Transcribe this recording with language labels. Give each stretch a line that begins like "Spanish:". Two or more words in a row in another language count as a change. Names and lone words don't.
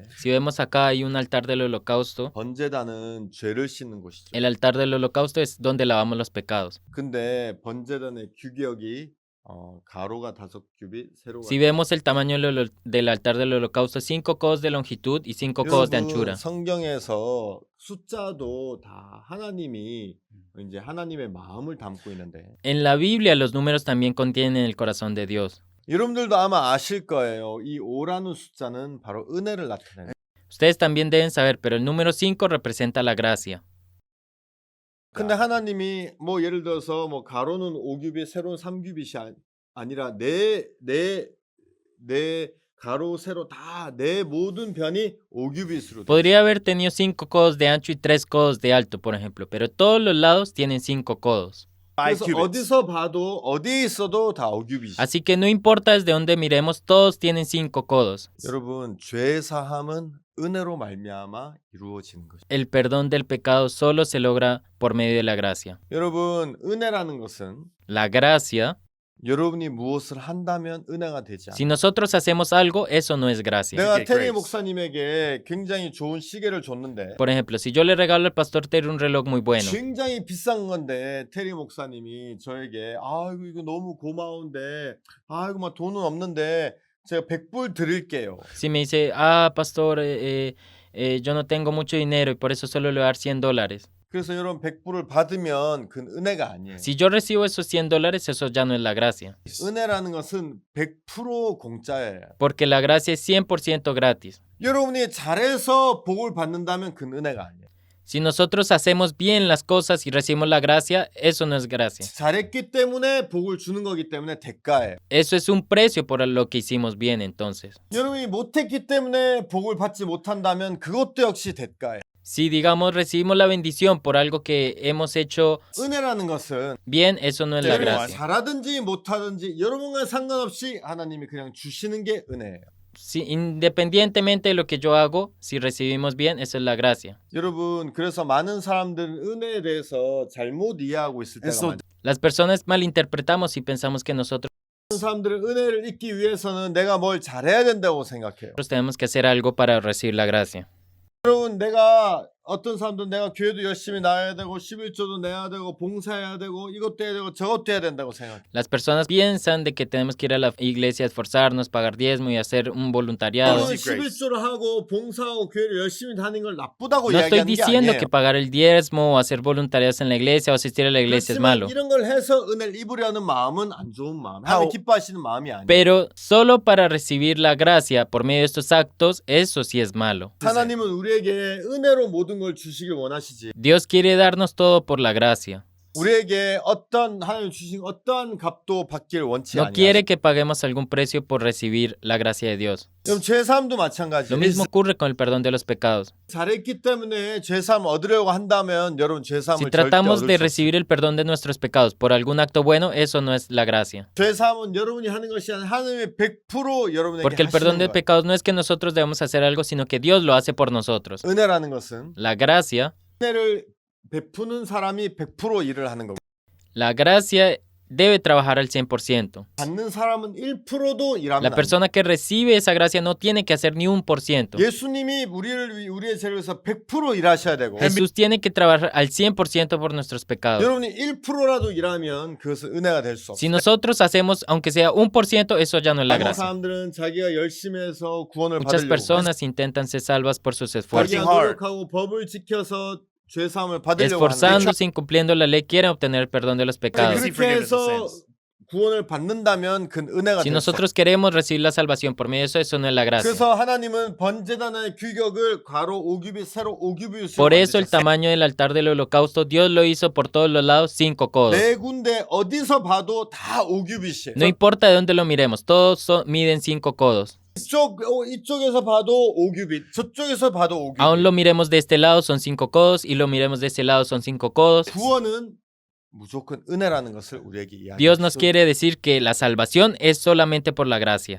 Spanish: Si vemos acá hay un altar del holocausto.
Korean: 번제단은 죄를 씻는 곳이죠.
Spanish: El altar del holocausto es donde lavamos los pecados.
Korean: 근데 번제단의 규격이 가로가 5규빗, 세로가
Spanish: Si vemos el tamaño del altar del holocausto, 5 codos de longitud y 5 codos de
Korean: 여러분,
Spanish: anchura.
Korean: 성경에서 숫자도 다 하나님이 이제 하나님의 마음을 담고 있는데
Spanish: En la Biblia los números también contienen el corazón de Dios.
Korean: 여러분들도 아마 아실 거예요. 이 5라는 숫자는 바로 은혜를 나타내요.
Spanish: Ustedes también deben saber, pero el número 5 representa la gracia.
Korean: 근데 하나님이 뭐 예를 들어서 뭐 가로는 5규빗, 세로는 3규빗이 아니라 내 가로, 세로 다 내 모든 변이 5규빗으로
Spanish: Podría haber tenido 5 codos de ancho y 3 codos de alto, por ejemplo, pero todos los lados tienen 5 codos.
English: 5
Korean: 그래서
English: cubits.
Korean: 어디서 봐도 어디에 있어도 다 5규빗이.
Spanish: Así que no importa desde donde miremos, todos tienen 5 codos.
Korean: 여러분 죄 사함은 은혜로 말미암아 이루어지는 것이죠.
Spanish: El perdón del pecado solo se logra por medio de la gracia.
Korean: 여러분 은혜라는 것은
Spanish: La gracia,
Korean: 여러분이 무엇을 한다면 은혜가 되지
Spanish: si
Korean: 않아요.
Spanish: nosotros hacemos algo, eso no es gracia.
Korean: 내가
English: Okay,
Korean: 테리
English: grace.
Korean: 목사님에게 굉장히 좋은 시계를 줬는데
Spanish: Por ejemplo, si yo le regalo al pastor Terry un reloj muy bueno,
Korean: 굉장히 비싼 건데 테리 목사님이 저에게 아이고 이거 너무 고마운데 아이고 막 돈은 없는데 제가 100불 드릴게요.
Spanish: si me dice, pastor, yo no tengo mucho dinero y por eso solo le voy a dar $100.
Korean: 그래서 여러분 100불을 받으면 그건 은혜가 아니에요.
Spanish: Si yo recibo esos $100, eso ya no es la gracia.
Korean: 은혜라는 것은 100% 공짜예요.
Spanish: Porque la gracia es 100% gratis.
Korean: 여러분이 잘해서 복을 받는다면 그건 은혜가 아니에요.
Spanish: Si nosotros hacemos bien las cosas y recibimos la gracia, eso no es gracia.
Korean: 잘했기 때문에 복을 주는 거기 때문에 대가예요.
Spanish: Eso es un precio por lo que hicimos bien entonces.
Korean: 여러분이 못했기 때문에 복을 받지 못한다면 그것도 역시 대가예요.
Spanish: Si digamos recibimos la bendición por algo que hemos hecho
Korean: 은혜라는 것은
Spanish: bien, eso no es la
Korean: 여러분이
Spanish: gracia.
Korean: 잘하든지 못하든지 여러분과 상관없이 하나님이 그냥 주시는 게 은혜예요.
Spanish: Si, independientemente de lo que yo hago, si recibimos bien, eso es la gracia.
Korean: 여러분 그래서 많은 사람들은 은혜에 대해서 잘못 이해하고 있을 때가 많아요.
Spanish: Las personas malinterpretamos y pensamos que nosotros
Korean: 많은 사람들은 은혜를 잊기 위해서는 내가 뭘 잘해야 된다고 생각해요.
Spanish: tenemos que hacer algo para recibir la gracia.
Korean: 여러분 내가 어떤 사람들은 내가 교회도 열심히 나가야 되고 11조도 내야 되고 봉사해야 되고 이것도 해야 되고 저것도 해야 된다고 생각해요.
Spanish: Las personas piensan de que tenemos que ir a la iglesia, esforzarnos, pagar diezmo y hacer un voluntariado.
Korean: 여러분 11조를 하고 봉사하고 교회를 열심히 다니는 걸 나쁘다고
Spanish: No estoy
Korean: 이야기하는 게
Spanish: diciendo
Korean: 아니에요.
Spanish: que pagar el diezmo o hacer voluntariados en la iglesia o asistir a la iglesia es
Korean: 그렇지만
Spanish: malo.
Korean: 이런 걸 해서 은혜를 입으려는 마음은 안 좋은 마음. 하나님 기뻐하시는 마음이 아니에요.
Spanish: Pero solo para recibir la gracia por medio de estos actos, eso sí es malo.
Korean: 하나님은 우리에게 은혜로 모든 걸 주시길 원하시지.
Spanish: Dios quiere darnos todo por la gracia.
Korean: 우리에게 어떤 하나님 주신 어떠한 값도 받길 원치
Spanish: No
Korean: 아니하시고.
Spanish: quiere que paguemos algún precio por recibir la gracia de Dios.
Korean: 그럼 죄사함도
Spanish: Lo
Korean: 마찬가지예요.
Spanish: mismo ocurre con el perdón de los pecados.
Korean: 잘했기 때문에 죄사함 얻으려고 한다면 여러분
Spanish: Si
Korean: 죄사함을 절대
Spanish: tratamos
Korean: 얻을
Spanish: de
Korean: 수 없어요.
Spanish: recibir el perdón de nuestros pecados por algún acto bueno, eso no es la gracia.
Korean: 죄사함은 여러분이 하는 것이 아니라 하나님의 100% 여러분에게
Spanish: Porque el perdón
Korean: 하시는
Spanish: de
Korean: 거예요.
Spanish: pecados no es que nosotros debemos hacer algo, sino que Dios lo hace por nosotros.
Korean: 은혜라는 것은
Spanish: La gracia
Korean: 은혜를 베푸는 사람이 100% 일을 하는 거고
Spanish: La gracia debe trabajar al 100%.
Korean: 받는 사람은 1%도 일하면
Spanish: La
Korean: 안 돼요.
Spanish: persona que recibe esa gracia no tiene que hacer ni 1%.
Korean: 예수님이 우리의 죄를 위해서 100% 일하셔야 되고
Spanish: Jesús tiene que trabajar al 100% por nuestros pecados.
Korean: 여러분이 1%라도 일하면 그것은 은혜가 될 수
Spanish: Si
Korean: 없어요.
Spanish: nosotros hacemos, aunque sea 1%, eso ya no es la
Korean: 많은
Spanish: gracia.
Korean: 사람들은 자기가 열심히 해서 구원을
Spanish: Muchas
Korean: 받으려고
Spanish: personas intentan ser salvas por sus esfuerzos.
Korean: 자기가 노력하고 법을 지켜서 죄사함을 받으려고 하는데
Spanish: Esforzándose, incumpliendo la ley, quieren obtener el perdón de los pecados.
Korean: 그렇게 해서 구원을 받는다면 그 은혜가
Spanish: Si
Korean: 될 수 없어요.
Spanish: nosotros queremos recibir la salvación por medio de eso, eso no es la gracia.
Korean: 그래서 하나님은 번제단의 규격을 괄호 5규빗 세로 5규빗으로
Spanish: Por eso el
Korean: 만드셨어요.
Spanish: tamaño del altar del holocausto, Dios lo hizo por todos los lados 5 codos.
Korean: 네 군데 어디서 봐도 다 5규빗이에요.
Spanish: No importa de dónde lo miremos, todos miden 5 codos.
Korean: 이쪽에서 봐도 5규빗, 저쪽에서 봐도 5규빗.
Spanish: Aún lo miremos de este lado son 5 codos y lo miremos de este lado son 5 codos.
Korean: 구원은 무조건 은혜라는 것을 우리에게 이야기해요.
Spanish: Dios nos quiere decir que la salvación es solamente por la gracia.